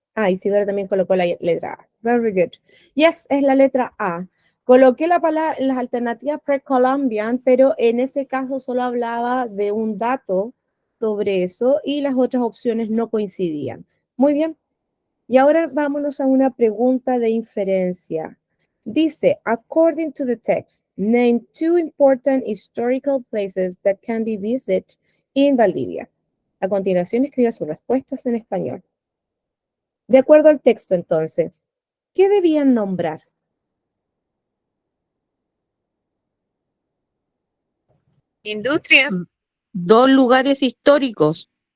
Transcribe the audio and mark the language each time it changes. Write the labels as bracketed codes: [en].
[es] Ah, Isidora también colocó la letra A. [en] Very good. Yes, [es] es la letra A. Coloqué la palabra, las alternativas pre-Columbian, pero en ese caso solo hablaba de un dato sobre eso y las otras opciones no coincidían. Muy bien. Y ahora vámonos a una pregunta de inferencia. [en] Dice, according to the text, name two important historical places that can be visited in Valdivia. [es] A continuación, escriba sus respuestas en español. De acuerdo al texto, entonces, ¿qué debían nombrar? Industrias. Dos lugares históricos.